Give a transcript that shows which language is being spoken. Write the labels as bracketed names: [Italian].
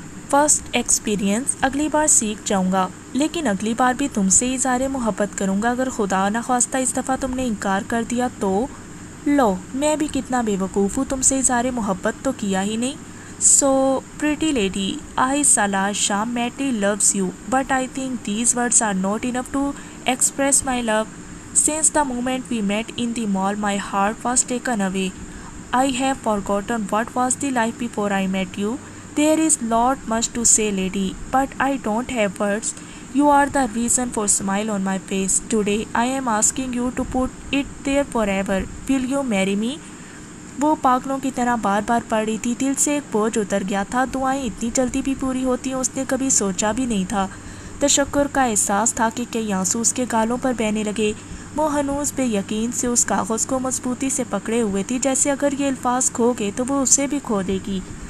[English] first experience, [Urdu] اگلی بار سیکھ جاؤں گا۔ لیکن اگلی بار بھی تم سے اظہار محبت کروں گا، اگر خدا نخواستہ اس دفعہ تم نے انکار کر دیا تو لو، میں بھی کتنا بے وقوف ہوں، تم سے اظہار محبت تو کیا ہی نہیں۔ [English] So, pretty lady, I, Salar Shah, madly loves you, but I think these words are not enough to express my love. Since the moment we met in the mall, my heart was taken away. I have forgotten what was the life before I met you. There is lot much to say, lady, but I don't have words. You are the reason for smile on my face. Today, I am asking you to put it there forever. Will you marry me? [Urdu] وہ پاگلوں کی طرح بار بار پڑھ رہی تھی، دل سے ایک بوجھ اتر گیا تھا۔ دعائیں اتنی جلدی بھی پوری ہوتی ہیں اس نے کبھی سوچا بھی نہیں تھا۔ تشکر کا احساس تھا کہ کئی آنسو اس کے گالوں پر بہنے لگے۔ وہ ہنوز بے یقین سے اس کاغذ کو مضبوطی سے پکڑے ہوئے تھی، جیسے اگر یہ الفاظ کھو گئے تو وہ اسے بھی کھو دے گی۔